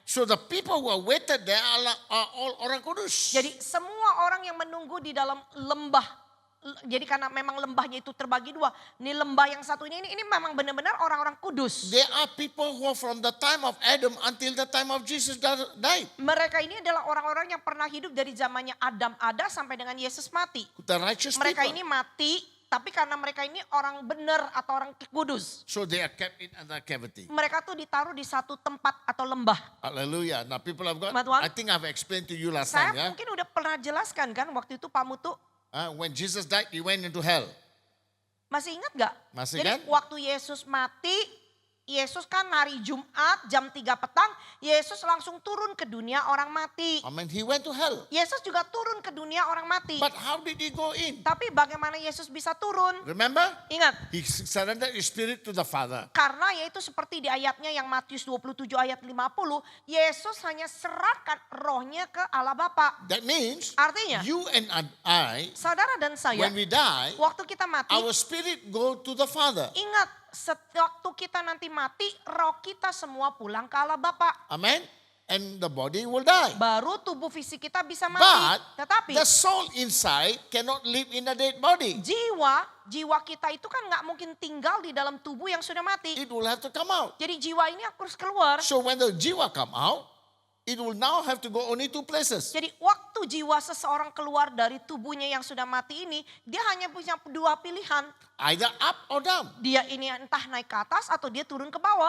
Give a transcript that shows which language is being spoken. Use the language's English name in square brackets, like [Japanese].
[English] So the people who are waited there are all [Indonesian] orang kudus. Jadi semua orang yang menunggu di dalam lembah. Jadi karena memang lembahnya itu terbagi dua. Ini lembah yang satunya ini memang benar-benar orang-orang kudus. [English] There are people who are from the time of Adam until the time of Jesus died. [Indonesian] Mereka ini adalah orang-orang yang pernah hidup dari zamannya Adam ada sampai dengan Yesus mati. [English] The righteous [Indonesian] Mereka [English] people. [Indonesian] ini mati, tapi karena mereka ini orang benar atau orang kudus. [English] So they are kept in another cavity. [Indonesian] Mereka tuh ditaruh di satu tempat atau lembah. [English] Hallelujah. Now people have got, [Indonesian] Tuhan. [English] I think I've explained to you last time. [Indonesian] Saya mungkin udah pernah jelaskan kan waktu itu Pak Mutu. [English] When Jesus died, he went into hell. [Indonesian] Masih ingat gak? Masih Jadi kan? waktu Yesus mati, Yesus kan hari Jumat jam 3 petang, Yesus langsung turun ke dunia orang mati. [English] I mean, he went to hell. [Indonesian] Yesus juga turun ke dunia orang mati. [English] But how did he go in? [Indonesian] Tapi bagaimana Yesus bisa turun? [English] Remember? [Indonesian] Ingat, [English] He surrendered his spirit to the Father. [Indonesian] karena yaitu seperti di ayatnya yang Matius 27 ayat 50, Yesus hanya serahkan rohnya ke Allah Bapa. [English] That means [Indonesian] Artinya, [English] you and I, [Indonesian] saudara dan saya, [English] when we die, [Indonesian] waktu kita mati, [English] our spirit go to the Father. [Indonesian] ingat waktu kita nanti mati, roh kita semua pulang ke Allah Bapa. [English] Amen? And the body will die. [Indonesian] Baru tubuh fisik kita bisa mati. [English] But [Indonesian] Tetapi [English] the soul inside cannot live in a dead body. [Indonesian] jiwa kita itu kan nggak mungkin tinggal di dalam tubuh yang sudah mati. [English] It will have to come out. [Indonesian] Jadi jiwa ini harus keluar. [English] So when the jiwa come out, it will now have to go only two places. [Indonesian] Jadi waktu jiwa seseorang keluar dari tubuhnya yang sudah mati ini, dia hanya punya dua pilihan. [English] Either up or down. [Indonesian] Dia ini entah naik ke atas atau dia turun ke bawah.